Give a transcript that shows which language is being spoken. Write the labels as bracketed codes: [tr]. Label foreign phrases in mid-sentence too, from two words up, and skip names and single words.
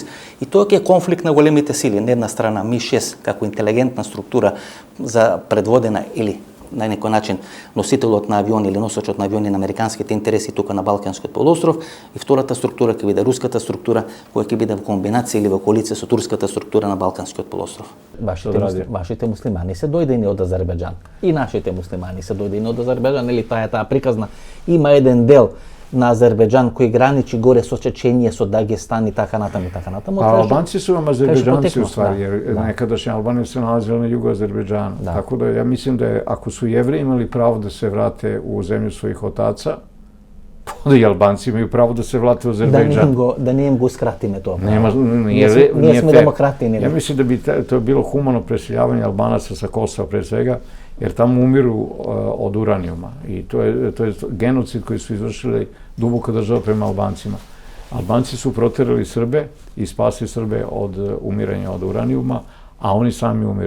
[mk] И тоа ќе е конфликт на големите сили. На една страна Ми-6 како интелигентна структура за предводена или на некој начин носителот на авиони или носачот на авиони на американските интереси тука на Балканскиот полуостров, и втората структура ќе биде руската структура која ќе биде во комбинација или во коалиција со турската структура на Балканскиот полуостров. Вашите муслимани се дојдени од Азербејџан и нашите муслимани се дојдени од Азербејџан, или таа е таа приказна. Има еден дел на Азербејџан кој граничи горе со Чеченија, со Дагестан и така натаму. А албанци [sr] su vam Azerbejdžanci u stvari, jer nekadašnja Albanija se nalazila na jugu Azerbejdžana. Tako da ja mislim da je, ako su Jevreji imali pravo da se vrate u zemlju svojih otaca, onda i Albanci imaju pravo da se vrate u Azerbejdžan. [mk] Да не им го скратиме тоа. Ние сме демократи. [sr] Ja mislim da bi to bilo humano preseljavanje Albanaca sa Kosova pre svega, jer tamo umiru od uranijuma i to je genocid koji su izvršili duboka država prema Albancima. Albanci su proterali Srbe i spasili Srbe od umiranja od uranijuma, a oni sami umiru.